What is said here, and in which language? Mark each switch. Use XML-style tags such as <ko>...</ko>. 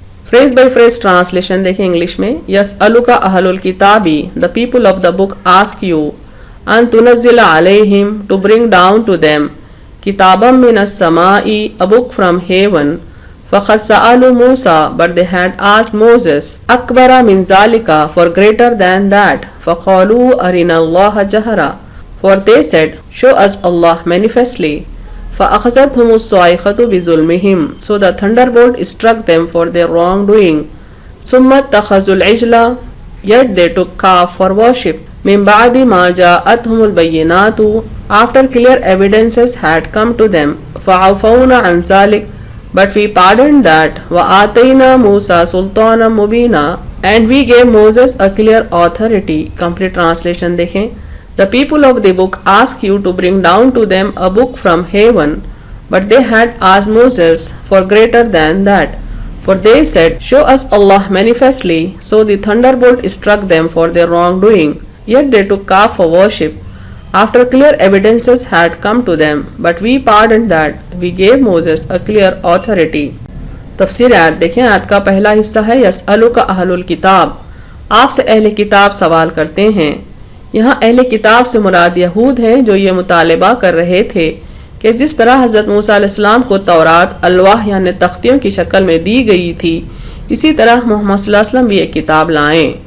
<ur>Freeze by freeze translation دیکھیں English میں۔</ur> <ar>یسألک اہل الکتابی</ar> <en>the people of the book ask you</en> <ar>ان تنزل علیہم</ar> <en>to bring down to them</en> <ar>کتابا من السماء</ar> <en>a book from heaven</en> <ar>فقد سألوا موسیٰ</ar> <en>but they had asked Moses</en> <ar>اکبر من ذالک</ar> <en>for greater than that</en> <ar>فقالوا ارنا اللہ جہرہ</ar> <en>For they said, show us Allah manifestly.</en> <ar>فَأَخَذَتْهُمُ الصَّاعِقَةُ بِظُلْمِهِمْ,</ar> <en>so the thunderbolt struck them for their wrongdoing.</en> <ar>ثُمَّ اتَّخَذُوا الْعِجْلَ,</ar> <en>yet they took calf for worship.</en> <ar>مِنْ بَعْدِ مَا جَاءَتْهُمُ الْبَيِّنَاتُ,</ar> <en>after clear evidences had come to them.</en> <ar>فَعَفَوْنَا عَنْ ذَلِكَ,</ar> <en>but we pardoned that.</en> <ar>وَآتَيْنَا مُوسَى سُلْطَانًا مُبِينًا,</ar> <en>and we gave Moses a clear authority. Complete translation</en> <ur>देखें.</ur> <en>The people of the book asked you to bring down to them a book from heaven, but they had asked Moses for greater than that. For they said, show us Allah manifestly. So the thunderbolt struck them for their wrongdoing. Yet they took calf for worship, after clear evidences had come to them. But we pardoned that. We gave Moses a clear authority.</en> <ur>تفسیر آیت دیکھیں. آیت کا پہلا حصہ ہے</ur> <ar>یسألک اہل الکتاب,</ar> <ur>آپ سے اہل کتاب سوال کرتے ہیں. یہاں اہل کتاب سے مراد یہود ہیں جو یہ مطالبہ کر رہے تھے کہ جس طرح حضرت موسیٰ علیہ السلام کو تورات الواح یعنی تختیوں کی شکل میں دی گئی تھی, اسی طرح محمد صلی اللہ علیہ وسلم بھی ایک کتاب لائیں.</ur>